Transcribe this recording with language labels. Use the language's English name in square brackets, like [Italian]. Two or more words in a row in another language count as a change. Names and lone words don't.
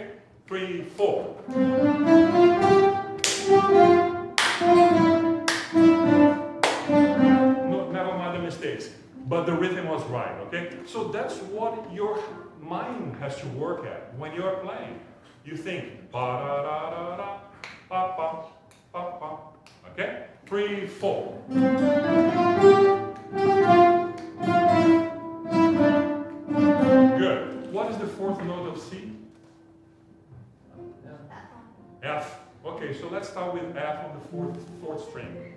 [English] 3, 4. No, never mind the mistakes. But the rhythm was right, okay? So that's what your mind has to work at when you are playing. You think, pa da da da da, pa pa, pa pa. Okay? 3, 4. Good. What is the fourth note of C? F. Okay, so let's start with F on the fourth string.